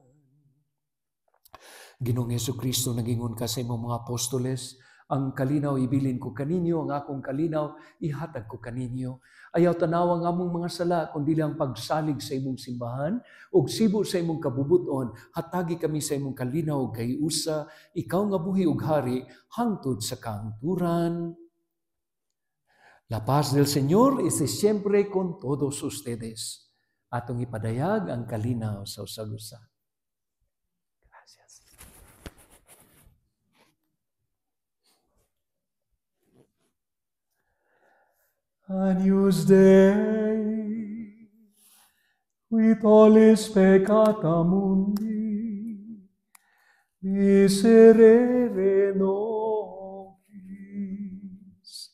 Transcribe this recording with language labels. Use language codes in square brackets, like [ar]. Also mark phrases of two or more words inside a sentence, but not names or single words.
[ceb] Ginoong Jesucristo, nagingon ka sa imong mga apostoles, ang kalinaw ibilin ko kaninyo, ang akong kalinaw ihatag ko kaninyo. Ayaw tanaw ang among mga sala, kundi lang pagsalig sa imong simbahan, ug sibo sa imong kabubuton, hatagi kami sa imong kalinaw kay usa, ikaw nga buhi ug hari, hangtod sa kahangturan. [es] La paz del Señor es siempre con todos ustedes. [ceb] Atong ipadayag ang kalinaw sa usag-usa. [es] Gracias. [la] Agnus Dei, qui tollis peccata mundi, miserere nobis.